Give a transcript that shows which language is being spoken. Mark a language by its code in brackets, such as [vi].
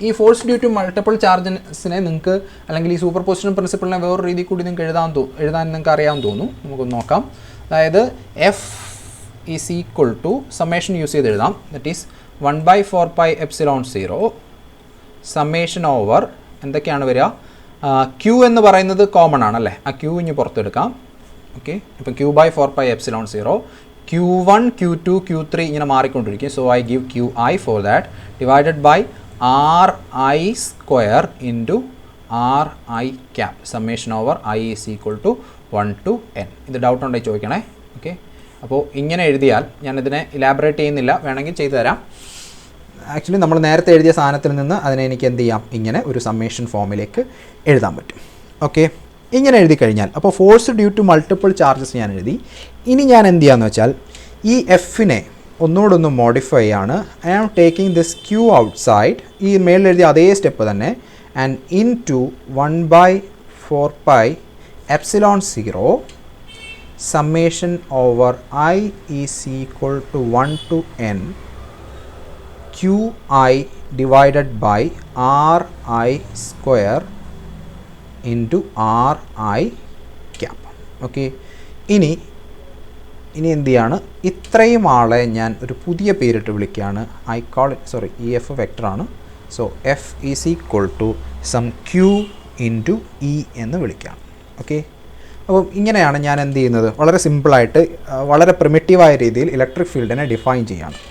[ml] ഈ force due to multiple ചാർജസിനെ നിങ്ങൾക്ക്, അല്ലെങ്കിൽ ഈ സൂപ്പർ പൊസിഷൻ പ്രിൻസിപ്പിളിനെ വേറൊരു രീതി കൂടി നിങ്ങൾക്ക് എഴുതാൻ നിങ്ങൾക്ക് അറിയാമെന്ന് തോന്നുന്നു. നമുക്കൊന്ന് നോക്കാം. അതായത് F is equal to summation use ചെയ്ത് എഴുതാം, that is 1/4 epsilon 0 summation over എന്തൊക്കെയാണ് വരിക, ക്യൂ എന്ന് പറയുന്നത് കോമൺ ആണല്ലേ, ആ ക്യൂ ഇനി പുറത്തെടുക്കാം. ഓക്കെ, ഇപ്പം Q/4 epsilon 0 Q1 Q2 Q3 ഇങ്ങനെ മാറിക്കൊണ്ടിരിക്കും. [en] So I give QI for that divided by RI square into RI cap. Summation over I is equal to 1 to n. [ml] ഇത് ഡൗട്ട് ഉണ്ടെങ്കിൽ ചോദിക്കണേ. ഓക്കെ, അപ്പോൾ ഇങ്ങനെ എഴുതിയാൽ ഞാനിതിനെ ഇലാബറേറ്റ് ചെയ്യുന്നില്ല, വേണമെങ്കിൽ ചെയ്തു തരാം. ആക്ച്വലി നമ്മൾ നേരത്തെ എഴുതിയ സാധനത്തിൽ നിന്ന് അതിനെ എനിക്ക് എന്ത് ചെയ്യാം, ഇങ്ങനെ ഒരു സമ്മേഷൻ ഫോമിലേക്ക് എഴുതാൻ പറ്റും. ഓക്കെ, ഇങ്ങനെ എഴുതി കഴിഞ്ഞാൽ അപ്പോൾ force due to multiple charges ഞാൻ എഴുതി. ഇനി ഞാൻ എന്ത് ചെയ്യാന്ന് വെച്ചാൽ ഈ എഫിനെ ഒന്നുകൂടെ മോഡിഫൈ ആണ്. [en] I am taking this Q outside, [ml] ഈ മേളിൽ എഴുതിയ അതേ സ്റ്റെപ്പ് തന്നെ, [en] And into 1/4 epsilon 0 summation over I is equal to 1 to n QI divided by RI square into RI cap. [ml] Okay, ഇനി എന്ത് ചെയ്യാണ്, ഇത്രയും ആളെ ഞാൻ ഒരു പുതിയ പേരിട്ട് വിളിക്കുകയാണ്. [en] I call it, sorry, [ml] ഈ F വെക്ടറാണ്. [en] so F is equal to sum Q into E [ml] എന്ന് വിളിക്കുകയാണ്. ഓക്കെ, അപ്പം ഇങ്ങനെയാണ് ഞാൻ എന്ത് ചെയ്യുന്നത്, വളരെ സിമ്പിളായിട്ട് വളരെ പ്രിമിറ്റീവായ രീതിയിൽ ഇലക്ട്രിക് ഫീൽഡിനെ ഡിഫൈൻ ചെയ്യാണ്.